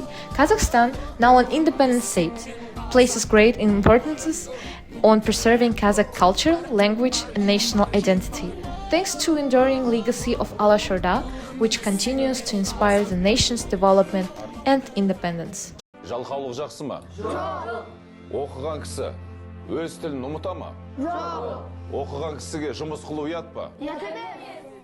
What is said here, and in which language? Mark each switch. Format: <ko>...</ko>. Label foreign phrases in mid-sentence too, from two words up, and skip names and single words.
<en>Kazakhstan, now an independent state, places great importance on preserving Kazakh culture, language, and national identity. Thanks to enduring legacy of Alash Orda, which continues to inspire the nation's development and independence.</en> <kk>Жалқаулық жақсы ма? Жоқ. Оқыған кісі өз тілін ұмыта ма? Жоқ. Оқыған кісіге жұмыс қылу ұят па?</kk>